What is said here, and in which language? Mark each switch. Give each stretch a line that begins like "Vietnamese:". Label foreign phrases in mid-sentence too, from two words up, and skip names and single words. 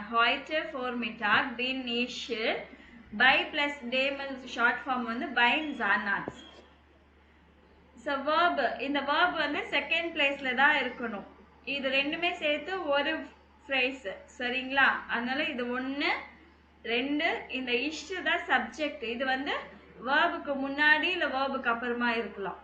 German: heute Vormittag bin ich by plus dem
English: short form
German: வந்து beim Zahnarzt.
Tamil: ஸோ verb, இந்த verb வந்து
English: second place
Tamil: தான் இருக்கணும். இது ரெண்டுமே சேர்த்து ஒரு ஃப்ரேஸ், சரிங்களா? அதனால இது 1 2, இந்த இஷ் தான் சப்ஜெக்ட். இது வந்து verbக்கு முன்னாடி இல்ல verbக்கு அப்புறமா இருக்கலாம்.